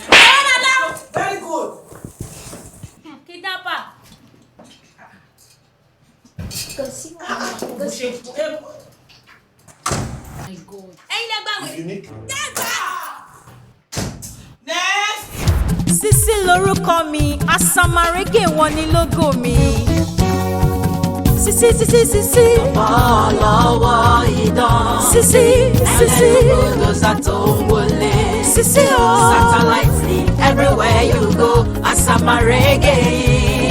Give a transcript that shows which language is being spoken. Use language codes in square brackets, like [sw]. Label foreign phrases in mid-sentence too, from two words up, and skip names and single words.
[en] Very good. Kidnapper. My God. Ain't that bad? Unique. Next. [yo] Sisi lorúkọ mi, Asamarege wọn ni logo mi. Sisi. Ọlọ́wọ́ idán. Sisi. Bulldozer tó ń wọlé. Sisi o. [en] Satellite everywhere you go, Asamarege yìí.